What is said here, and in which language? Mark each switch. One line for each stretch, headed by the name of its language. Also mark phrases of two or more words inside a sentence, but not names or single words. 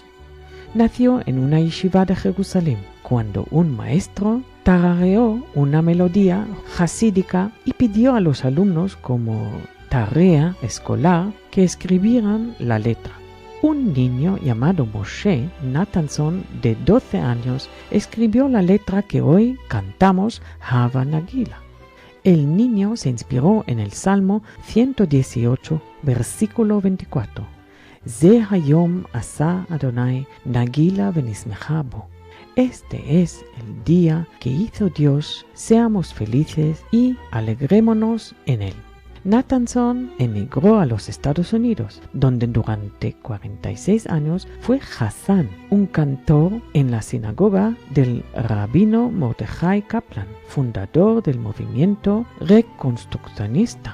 Spanish: Nació en una yeshiva de Jerusalén, cuando un maestro tarareó una melodía hasídica y pidió a los alumnos como tarea escolar que escribieran la letra. Un niño llamado Moshe Nathanson, de 12 años, escribió la letra que hoy cantamos, Hava Nagila. El niño se inspiró en el Salmo 118, versículo 24.
Hebrew: זה היום עשה אדוני נגילה ונשמחה בו.
Spanish: Este es el día que hizo Dios, seamos felices y alegrémonos en él. Nathanson emigró a los Estados Unidos, donde durante 46 años fue Hassan, un cantor en la sinagoga del rabino Mordechai Kaplan, fundador del movimiento reconstruccionista.